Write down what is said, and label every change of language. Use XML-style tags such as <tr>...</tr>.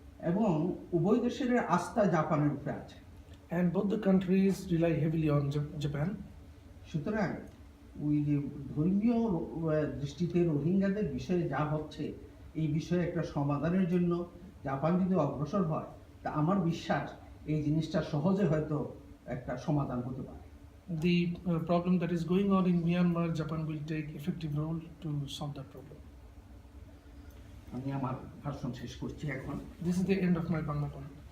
<bn>এবং উভয় দেশের আস্থা জাপানের উপরে আছে,</bn> <en>and both the countries rely heavily on Japan.</en> <bn>সুতরাং ওই যে ধর্মীয় দৃষ্টিতে রোহিঙ্গাদের বিষয়ে যা হচ্ছে এই বিষয়ে একটা সমাধানের জন্য জাপান যদি অগ্রসর হয়, তা আমার বিশ্বাস এই জিনিসটা সহজে হয়তো একটা সমাধান হতে পারে।</bn> <en>The problem that is going on in Myanmar, Japan will take effective role to solve that problem.</en> <bn>আমি আমার ভাষণ শেষ করছি এখন।</bn> <en>This is the end of my Bangla talk.</en>